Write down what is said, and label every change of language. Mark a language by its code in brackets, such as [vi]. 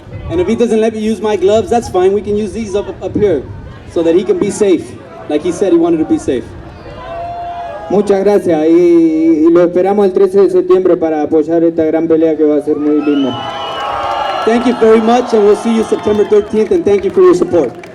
[en] And if he doesn't let me use my gloves, that's fine. We can use these up here so that he can be safe. Like he said he wanted to be safe. [es] Muchas gracias y lo esperamos el 13 de septiembre para apoyar esta gran pelea que va a ser muy linda. [en] Thank you very much, and we'll see you September 13th, and thank you for your support.